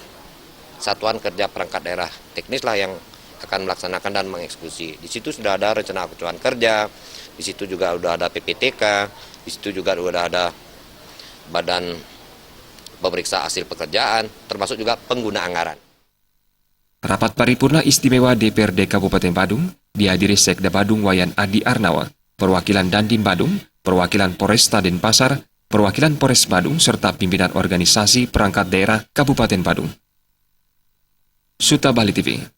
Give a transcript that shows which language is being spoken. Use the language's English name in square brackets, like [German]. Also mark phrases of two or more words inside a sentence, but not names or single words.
[Indonesian] Satuan Kerja Perangkat Daerah Teknis lah yang akan melaksanakan dan mengeksekusi. Di situ sudah ada rencana kebutuhan kerja, di situ juga sudah ada PPTK, di situ juga sudah ada badan pemeriksa hasil pekerjaan, termasuk juga pengguna anggaran. Rapat paripurna istimewa DPRD Kabupaten Badung dihadiri Sekda Badung Wayan Adi Arnawa, perwakilan Dandim Badung, perwakilan Polresta Denpasar, perwakilan Polres Badung, serta pimpinan organisasi perangkat daerah Kabupaten Badung. Suta Bali TV.